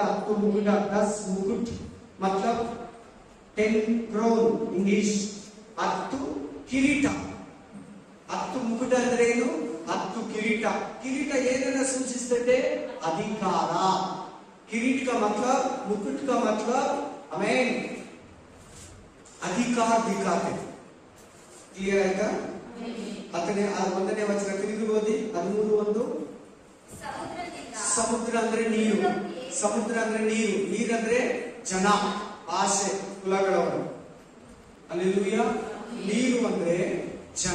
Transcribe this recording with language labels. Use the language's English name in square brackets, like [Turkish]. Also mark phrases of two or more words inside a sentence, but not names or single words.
[Kannada] 10 ಮುಕುಟ, 10 ಮುಕುಟ್ मतलब 10 crown ಇಂಗ್ಲಿಷ್. 10 ಕಿರೀಟ. 10 ಮುಕುಟ ಅಂದ್ರೆ ಏನು? 10 ಕಿರೀಟ. ಕಿರೀಟ ಏನನ್ನ ಸೂಚಿಸುತ್ತೆ? ಅಧಿಕಾರ. [Hindi] ಕಿರೀಟ का मतलब, मुकुट का मतलब आमीन अधिकार दिखाते. क्लियर आएगा? [Kannada] ಹತ್ತನೇ ಒಂದನೇ ವಚನ ತಿರುಗಿ ಓದಿ. 13:1. ಸಮುದ್ರ ಅಂದ್ರೆ ನೀರು. ಸಮುದ್ರ ಅಂದ್ರೆ ನೀರು. ನೀರಂದ್ರೆ ಜನ, ಭಾಷೆ, ಕುಲಗಳವರು. ಹಲ್ಲೆಲೂಯಾ. ನೀರು ಅಂದ್ರೆ ಜನ.